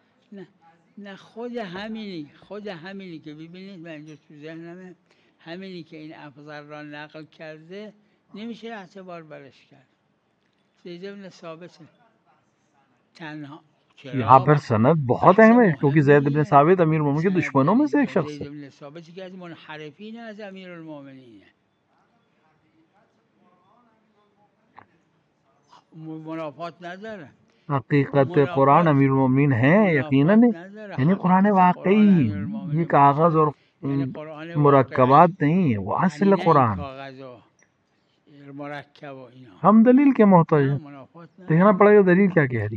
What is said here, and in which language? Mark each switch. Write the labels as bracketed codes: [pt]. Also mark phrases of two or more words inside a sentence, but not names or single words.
[fa] نه خود همینی که ببینید من اینجا تو ذهنمه، همینی که این افضل را نقل کرده نمیشه اعتبار برش کرد. زید بن ثابت تنها [ur] یہاں پر سند بہت اہم ہے کیونکہ زید بن ثابت امیر المومنین کے دشمنوں میں سے ایک شخص ہے. [fa] زید بن ثابت که از منحرفین از امیر المومنین منافات نداره. [ur] حقیقت قرآن امیر المومنین ہیں یقیناً، یعنی قرآن واقعی، یہ کاغذ اور مرکبات نہیں ہے، وہ اصل قرآن. ہم دلیل کے محتاج ہیں، دیکھنا پڑے گا دلیل کیا کہہ رہی.